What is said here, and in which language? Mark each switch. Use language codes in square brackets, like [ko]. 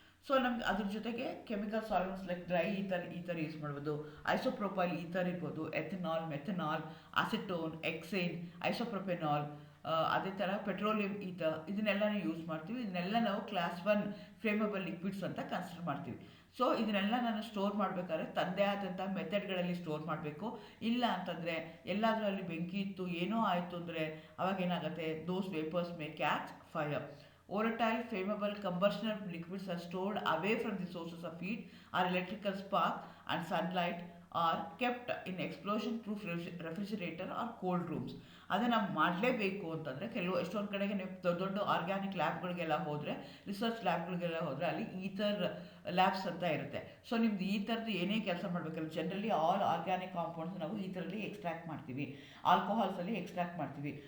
[kn] So ನಮ್ಗೆ ಅದ್ರ ಜೊತೆಗೆ chemical solvents like dry ether use ಮಾಡ್ಬೋದು, ಐಸೋಪ್ರೊಪೈಲ್ ಈಥರ್ ಇರ್ಬೋದು, ಎಥನಾಲ್, ಮೆಥನಾಲ್, ಅಸಿಟೋನ್, ಎಕ್ಸೇನ್, ಐಸೋಪ್ರೊಪೆನಾಲ್, ಅದೇ ಥರ ಪೆಟ್ರೋಲಿಯಂ ಈಥರ್, ಇದನ್ನೆಲ್ಲನೂ ಯೂಸ್ ಮಾಡ್ತೀವಿ. ಇದನ್ನೆಲ್ಲ ನಾವು ಕ್ಲಾಸ್ 1 ಫ್ಲೇಮಬಲ್ ಲಿಕ್ವಿಡ್ಸ್ ಅಂತ ಕನ್ಸಿಡರ್ ಮಾಡ್ತೀವಿ. ಸೊ ಇದನ್ನೆಲ್ಲ ನಾನು ಸ್ಟೋರ್ ಮಾಡಬೇಕಾದ್ರೆ ತಂದೆ ಆದಂಥ ಮೆಥಡ್ಗಳಲ್ಲಿ ಸ್ಟೋರ್ ಮಾಡಬೇಕು. ಇಲ್ಲ ಅಂತಂದರೆ ಎಲ್ಲಾದರೂ ಅಲ್ಲಿ ಬೆಂಕಿ ಇತ್ತು, ಏನೋ ಆಯಿತು ಅಂದರೆ ಅವಾಗೇನಾಗುತ್ತೆ, [en] Those vapours may catch fire. Volatile, flammable, combustional liquids are stored away from the sources of heat or electrical spark and sunlight, are kept in explosion proof refrigerator or cold rooms. [kn] ಅದನ್ನು ಮಾಡಲೇಬೇಕು ಅಂತಂದರೆ ಎಷ್ಟೊಂದು ಕಡೆಗೆ ನೀವು ದೊಡ್ಡ ದೊಡ್ಡ ಆರ್ಗ್ಯಾನಿಕ್ ಲ್ಯಾಬ್ಗಳಿಗೆಲ್ಲ ಹೋದರೆ, ರಿಸರ್ಚ್ ಲ್ಯಾಬ್ಗಳಿಗೆಲ್ಲ ಹೋದರೆ ಅಲ್ಲಿ ಈಥರ್ ಲ್ಯಾಬ್ಸ್ ಅಂತ ಇರುತ್ತೆ. ಸೊ ನಿಮ್ದು ಈ ಥರದ್ದು ಏನೇ ಕೆಲಸ ಮಾಡಬೇಕಲ್ಲ, [en] generally all organic compounds [kn] ನಾವು ಈ ಥರಲ್ಲಿ ಎಕ್ಸ್ಟ್ರಾಕ್ಟ್ ಮಾಡ್ತೀವಿ, ಆಲ್ಕೋಹಾಲ್ಸಲ್ಲಿ ಎಕ್ಸ್ಟ್ರಾಕ್ಟ್ ಮಾಡ್ತೀವಿ.